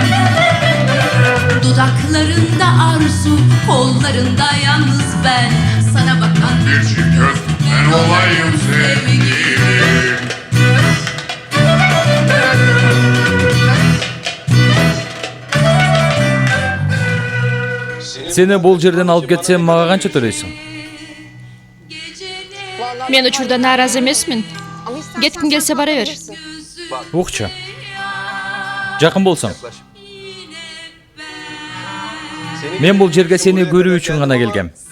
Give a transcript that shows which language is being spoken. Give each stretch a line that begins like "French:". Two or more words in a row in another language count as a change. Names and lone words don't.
Turkish: Dudaklarında arzu, kollarında yalnız ben, sana bakan bir çift göz, ben olayım sevgilim.
Kyrgyz: Seni bul жерден алып кетсем, мага канча төлөйсүң? Мен учурда нааразы эмесмин. Кеткиң келсе бара бер. Укчу. Жакын болсоң. Мен бул жерге сени көрүү үчүн гана келгем.